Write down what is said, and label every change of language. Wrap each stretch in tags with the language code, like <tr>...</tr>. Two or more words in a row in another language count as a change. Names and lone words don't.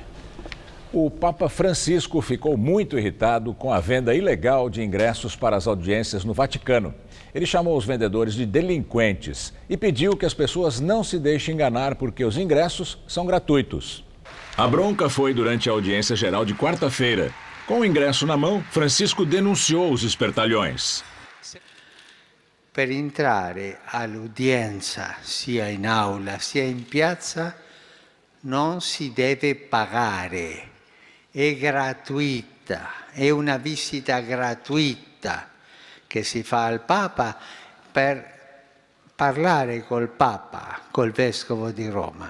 <pt>O Papa Francisco ficou muito irritado com a venda ilegal de ingressos para as audiências no Vaticano. Ele chamou os vendedores de delinquentes e pediu que as pessoas não se deixem enganar porque os ingressos são gratuitos. A bronca foi durante a audiência geral de quarta-feira. Com o ingresso na mão, Francisco denunciou os espertalhões.</pt> <it>Per entrare all'udienza, sia in aula sia in piazza, non si deve pagare. È gratuita, è una visita gratuita che si fa al Papa per parlare col Papa, col Vescovo di Roma.</it>